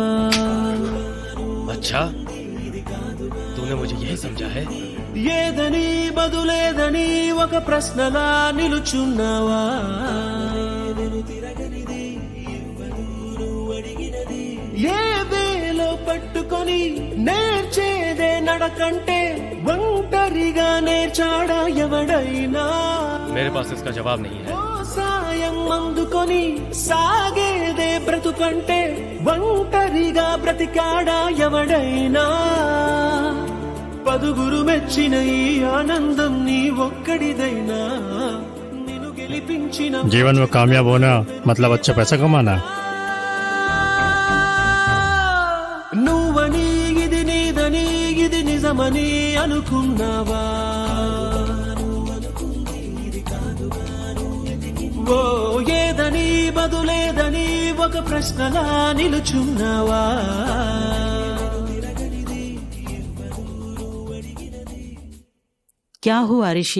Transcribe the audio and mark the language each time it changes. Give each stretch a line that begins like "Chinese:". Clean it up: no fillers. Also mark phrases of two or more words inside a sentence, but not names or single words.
Hindi: अच्छा, तूने मुझे यही समझा है?
Telugu: ఏదని బదులేదని ఒక ప్రశ్నలా నిలుచున్నావా? ఏ వేలో పట్టుకొని నేర్చేదే నడకంటే ఒంటరిగా నేర్చాడా ఎవడైనా?
Hindi: मेरे पास इसका जवाब नहीं है।
Telugu: సాయం అందుకొని సాగేదే బ్రతుకంటే ఒంటరిగా బ్రతికాడా ఎవడైనా? పదుగురు మెచ్చిన ఈ ఆనందం నీ ఒక్కడిదైనా? నిన్ను గెలిపించిన
Hindi: जीवन में कामयाब होना मतलब अच्छा पैसा कमाना।
Telugu: నువ్వని ఇది నీదని ఇది నిజమని అనుకున్నావా? ఓ ఏదని బదులేదని ఒక ప్రశ్నలా నిలుచున్నావా?
Hindi: क्या हुआ ऋषि?